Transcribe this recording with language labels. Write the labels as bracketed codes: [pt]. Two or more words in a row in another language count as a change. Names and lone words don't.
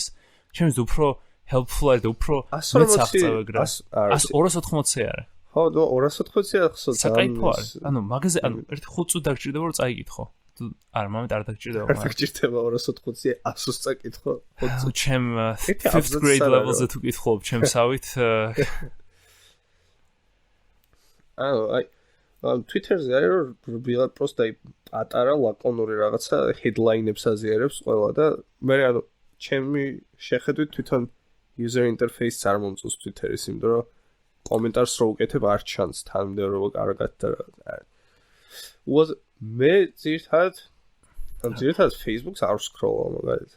[ka] ჩემს უფრო helpful არის და უფრო მეცახცევ ეგრა. 280 არის. ხო, 280 ხო საკაიფო არის. ანუ მაგაზე ანუ 5 წუთი დაგჭირდება რომ წაიკითხო. არა, მომენტ არ დაგჭირდება. არ დაგჭირდება 280 100-ს წაიკითხო. ჩემ [en] 5th grade level- [ka] ზე თუ კითხულობ ჩემსავით ანუ Twitter-ზე არის რომ ვიღაც პროსტა პატარა ლაკონური რაღაცა headline-ებს აზიარებს ყველა და მე ანუ ჩემი შეხედვით თვითონ [en] user interface [ka] არ მომწონს Twitter-ის, იმიტომ რომ კომენტარს რო უკეთებ არ ჩანს თანმიმდევრობა კარგად და მე ძირითადად Facebook-ს არ ვსკროლავ მაგალითად.